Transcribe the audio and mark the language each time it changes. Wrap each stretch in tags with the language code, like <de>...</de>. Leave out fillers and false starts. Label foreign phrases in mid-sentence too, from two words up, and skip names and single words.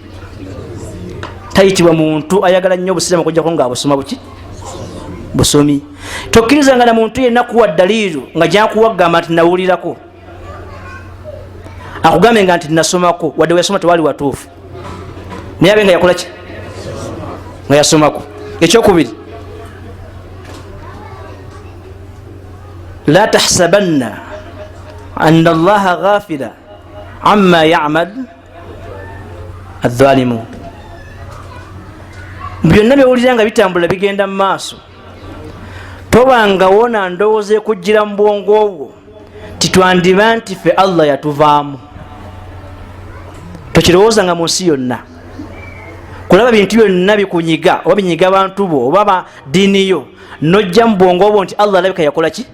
<lg>Tayitibwa muntu ayagala nnyo obusiraamu okujjako nga abusoma buki busomi. Tokkirizanga na muntu yenna kuwa daliiru nga gyakuwagamba nti nawulirako, akugambe nga nti nasomako, wadde weyasoma tewali watuufu, naye abe nga yakola ki? Nga yasomako. Ekyokubiri,</lg> <ar>ولا تحسبن الله غافلا عما يعمل الظالمون.</ar> <lg>Byonna byowulira nga bitambula bigenda mu maaso, tobanga wona ndowooza ekujjira mu bwongo obwo titwandiba nti ffe Allah yatuvaamu. Tokirowooza nga mu nsi yonna kulaba bintu byonna bikunyiga oba binyiga abantu bo oba diini yo, nojja mu bwongo obwo nti Allah alabika yakola ki?</lg>